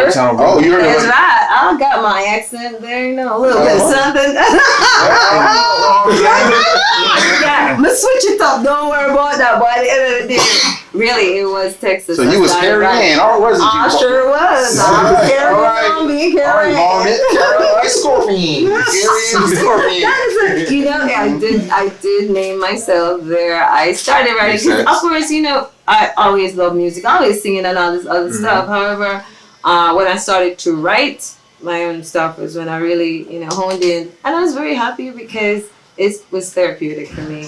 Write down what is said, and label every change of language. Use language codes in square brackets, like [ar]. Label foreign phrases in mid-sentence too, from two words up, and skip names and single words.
[en] Oh, you heard That's right. I got my accent there, you know, a little bit something. Yeah, I'm gonna switch it up. Don't worry about that. By the end of the day, really, it was Texas. So you was Karry-Ann, or was it? I sure was. I was Karry-Ann, being Karry-Ann. Karry-Ann Scorpian. Karry-Ann Scorpian. You know, I did name myself there. I started writing because, of course, you know, I always love music. I always singing and all this other stuff. However, when I started to write my own stuff was when I really, you know, honed in, and I was very happy because it was therapeutic for me.